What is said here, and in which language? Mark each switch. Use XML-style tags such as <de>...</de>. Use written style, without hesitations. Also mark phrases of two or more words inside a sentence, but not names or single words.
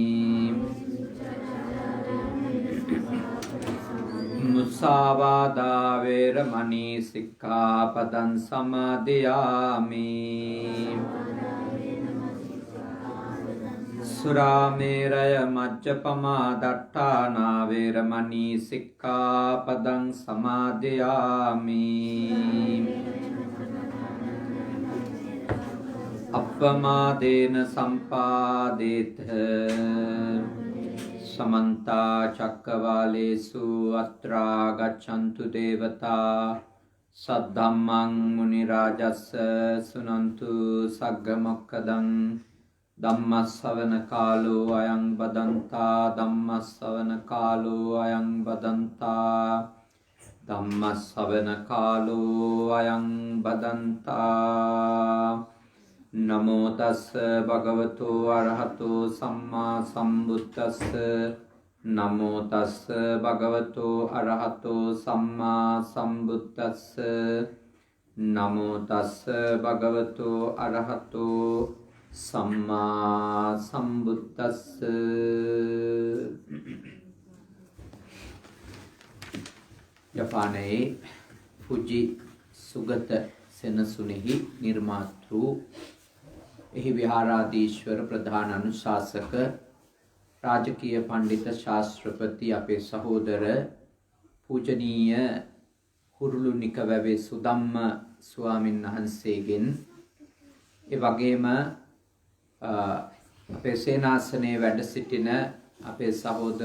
<pi>මුසාවාදා වේරමණී සික්ඛාපදං සමාදියාමි සුරාමේරය මජ්ජපමා දට්ඨානා වේරමණී සික්ඛාපදං සමාදියාමි අප්පමාදේන සම්පාදේත समन्ता चक्रवालेषु अत्रा गच्छन्तु देवता सद्धम्मं मुनिराजस्य सुनन्तु सग्गमोक्खदं धम्मश्रवण कालो अयं बदन्ता धम्मश्रवण कालो अयं बदन्ता धम्मश्रवण कालो अयं बदन्ता नमो तस् भगवतो अरहतो सम्मा सम्बुद्धस्स नमो तस् भगवतो अरहतो सम्मा सम्बुद्धस्स नमो तस् भगवतो अरहतो सम्मा सम्बुद्धस्स</pi> <si>ජපානයේ ෆුජි සුගත සෙනසුනේහි නිර්මාතෘ එහි විහාරාධීශ්වර ප්‍රධාන අනුශාසක රාජකීය පඬිත ශාස්ත්‍රපති අපේ සහෝදර පූජනීය හුරුළුනික වැවේ සුදම්ම ස්වාමීන් වහන්සේගෙන් ඒ වගේම අපේ සේනාසනයේ වැඩ සිටින අපේ සහෝදර</si>